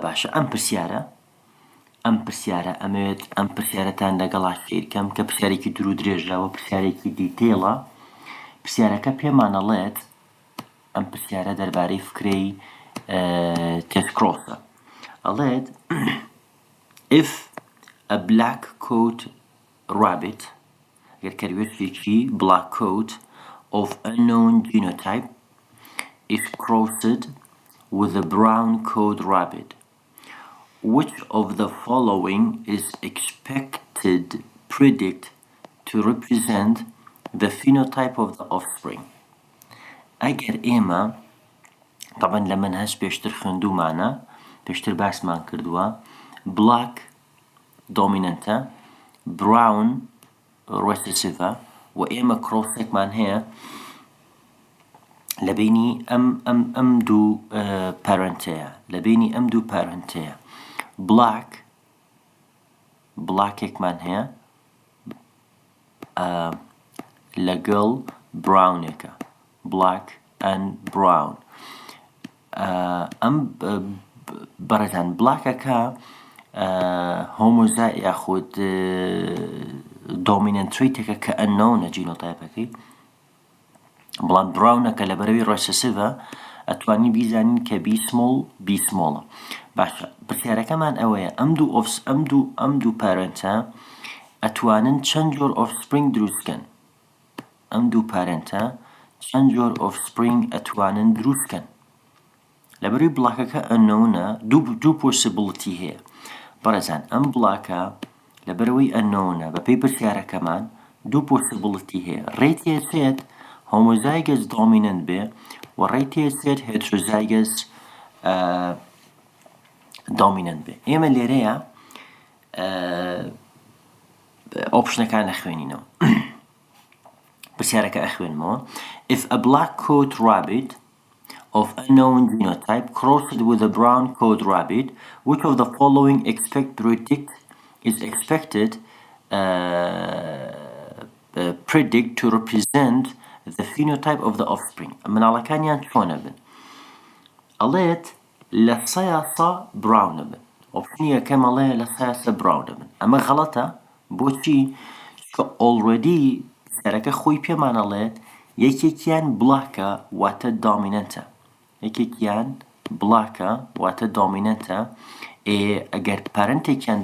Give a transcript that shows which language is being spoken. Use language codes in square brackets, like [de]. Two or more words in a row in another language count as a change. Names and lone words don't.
[ckb] باشە ئەم پرسیارە ئەمەوێت ئەم پرسیارەتان لەگەڵا شێرکەم کە پرسیارێکی دوور و درێژراوە پرسیارێکی دیتێڵە پرسیارەکە پێمانەڵێت ئەم پرسیارە دەربارەی فکرەی تێست کرۆسە ئەڵێت [en] if a black coat rabbit [ckb] ئەگەر کەروێشێکی black [en] coat of unknown genotype is crossed with a brown coat rabbit which of the following is expected predict to represent the phenotype of the offspring [ckb] ئەگەر ئێمە طبعا لە منهەج پێشتر خوێندوومانە پێشتر باسمان کردووە black dominantە brown recessiveە و ئێمە کرۆسێکمان هەیە لە بینی ئەم دوو پەرەنتەیە لە بینی ئەم دوو پەرەنتەیە بلاکێکمان هەیە لەگەڵ براونێکە [en] black and brown [ckb] ئەم بەڕێزان بلاکەکە هۆمۆزای یاخود [en] dominant traitێکە [ckb] کە ئەننۆنە جینۆتایپەکەی بەڵام براونەکە لە بەرەوەی ڕۆیسەسیڤە ئەتوانی بیزانین کە بیسمۆڵە باشە پرسیارەکەمان ئەوەیە ئەم دوو پارەنتە ئەتوانن چەند جۆر offspring دروستکەن ئەم دوو پارەنتە چەند جۆر offspring ئەتوانن دروستکەن لەبەرەوەی بڵاکەکە ئەننۆنە دوو possibility هەیە بەڕێزان ئەم بڵاکە لەبەرەوەی ئەننۆنە بەپێی پرسیارەکەمان دوو possibility هەیە ڕێتێسێت [en] homozygous dominant [ckb] بێ و ڕێتێسێت heterozygous [en] dominant [ckb] بێ ئێمە لێرەیە ئۆپشنەکان نەخوێنینەوە پرسیارەکە ئەخوێنمەوە [en] if a black coat rabbit of unknown genotype crossed with a brown coat rabbit which of the following is expected predict to represent the phenotype of the offspring [ckb] مناڵەکانیان چۆنە بن ئەڵێت لە سەیاسە براونە بن ئۆپشنی یەکەم ئەڵێ لە سەیاسە براونە بن ئەمە غەڵەتە بۆچی چکە ئۆڵڕێدی پرسیارەکە خۆی پێمان ئەڵێت یەکێکیان بڵاکە واتە دامینەنتە یەکێکیان بڵاکە واتە دامینەنتە ئەگەر پەرەنتێکیان